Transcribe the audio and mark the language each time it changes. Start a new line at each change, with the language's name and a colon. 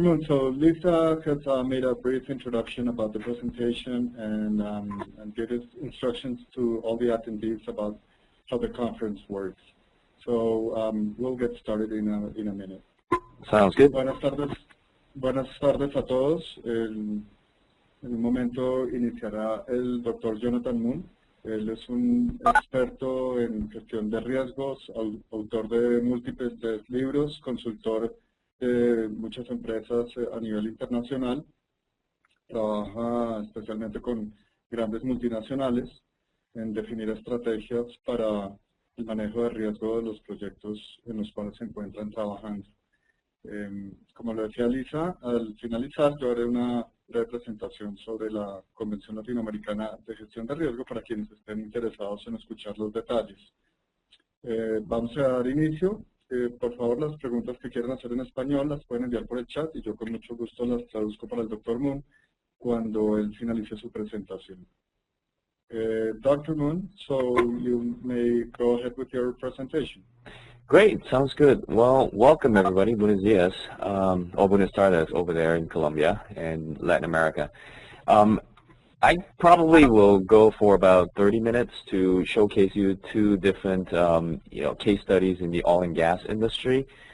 English: Mun, so Lisa has made a brief introduction about the presentation and gave us instructions to all the attendees about how the conference works. So we'll get started in a minute. Sounds good.
Spanish: Buenas tardes a todos. En un momento iniciará el Dr. Johnathan Mun. Él es un experto en gestión de riesgos, autor de múltiples libros, consultor de muchas empresas a nivel internacional. Trabaja especialmente con grandes multinacionales en definir estrategias para el manejo de riesgo de los proyectos en los cuales se encuentran trabajando. Como lo decía Lisa, al finalizar yo haré una breve presentación sobre la Convención Latinoamericana de Gestión de Riesgo para quienes estén interesados en escuchar los detalles. Vamos a dar inicio. Por favor, las preguntas que quieran hacer en español las pueden enviar por el chat y yo con mucho gusto las traduzco para el Dr. Mun cuando él finalice su presentación.
English: Dr. Mun, so you may go ahead with your presentation. Great, sounds good. Well, welcome everybody.
Spanish: Buenos días,
English: or
Spanish: buenas tardes
English: over there in Colombia and Latin America. I probably will go for about 30 minutes to showcase you two different case studies in the oil and gas industry.